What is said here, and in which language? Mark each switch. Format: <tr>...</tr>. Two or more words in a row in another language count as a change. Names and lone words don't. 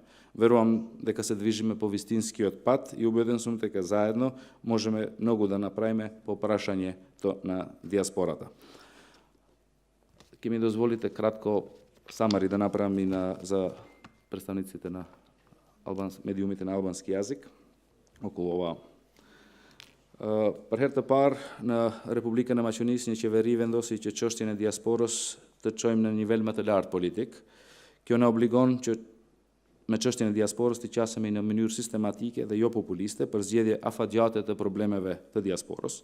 <mk>Верувам дека се движиме по вистинскиот пат и убеден сум дека заедно можеме многу да направиме по прашањето на диаспората. Ке ми дозволите кратко самари да направам и за представниците на медиумите на албански јазик околу ова.</mk> <sq>Për herë të parë në Republikën e Maqedonisë një qeveri vendosi që çështjen e diasporës të çojmë në nivel më të lartë politik. Kjo na obligon që me çështjen e diasporës të qasemi në mënyrë sistematike dhe jo populiste për zgjedhje afatgjate të problemeve të diasporës.</sq>